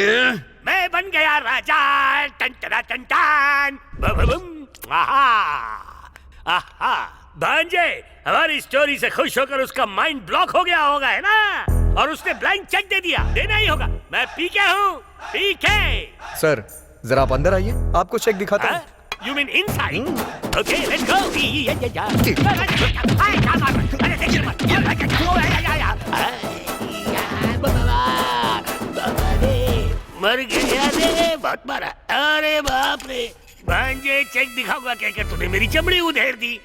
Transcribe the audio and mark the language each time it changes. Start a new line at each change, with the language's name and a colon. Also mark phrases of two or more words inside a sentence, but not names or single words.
Hindi: मैं बन गया राजा। टन टना टन टन। बम। आहा भांजे, हमारी स्टोरी से खुश होकर उसका
English: mind block
Hindi: हो गया होगा, है ना? और उसने
English: blank cheque
Hindi: दे दिया। देना ही होगा। मैं पीके हूँ, पीके। सर जरा आप अंदर आइए, आपको चेक दिखाता हूँ।
English: You mean inside? Okay, let's go.
Hindi: मर गया रे, बहुत मारा। अरे बाप रे, भांजे चेक दिखाऊंगा कहकर तूने मेरी चमड़ी उधेड़ दी।